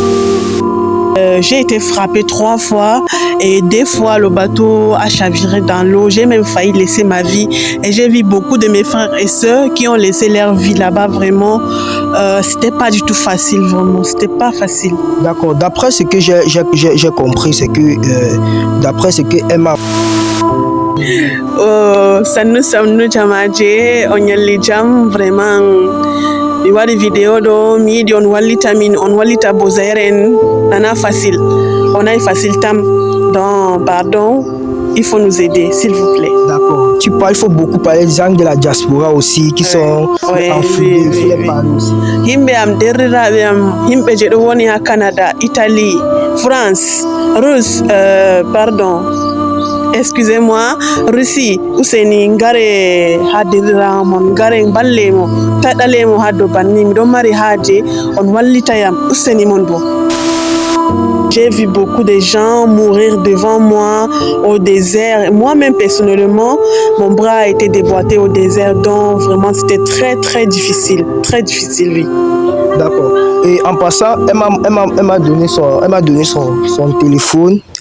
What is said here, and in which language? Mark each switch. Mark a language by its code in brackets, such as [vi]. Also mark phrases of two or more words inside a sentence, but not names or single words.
[fr] j'ai été frappée 3 fois et 2 fois le bateau a chaviré dans l'eau. J'ai même failli laisser ma vie et j'ai vu beaucoup de mes frères et sœurs qui ont laissé leur vie là-bas. Vraiment, c'était pas du tout facile, vraiment, c'était pas facile. D'accord, d'après ce que j'ai compris, c'est que d'après ce que Emma... [ff] Sannu jamaje on yalli jam vraiment mi waɗi vidéo ɗo mi yiɗi on wallita min on wallita Bozaire en nana facile [fr] on est facile [ff] tam [fr] donc pardon il faut nous aider s'il vous plaît. D'accord, il faut beaucoup parler des gens de la diaspora aussi qui sont enfouis, il faut les parler aussi. [ff] Himɓe am derriraɓe am himɓe je ɗo woni ha Canada, Italie, France, Russe, [fr] pardon, excusez-moi, [ff] Russie, useni ngare ha derdiramon ngare ballemo taɗalemo ha dow banni miɗon mari haaje on wallitayam useni mon bo. [fr] J'ai vu beaucoup de gens mourir devant moi au désert. Moi-même, personnellement, mon bras a été déboîté au désert. Donc, vraiment, c'était très, très difficile. Très difficile, oui. D'accord. Et en passant, elle m'a donné son téléphone.